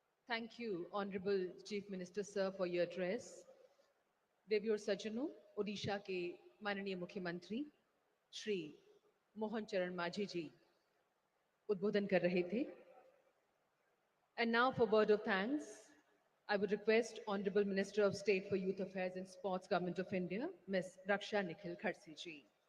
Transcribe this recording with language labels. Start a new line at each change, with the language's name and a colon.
English: Thank you, Honorable Chief Minister Sir, for your address.
Hindi: देवियों और सज्जनों, ओडिशा के माननीय मुख्यमंत्री श्री मोहन चरण मांझी जी उद्बोधन कर रहे थे।
English: And now for word of thanks I would request Honorable Minister of State for Youth Affairs and Sports, Government of India, Ms. Raksha Nikhil Kharsi ji.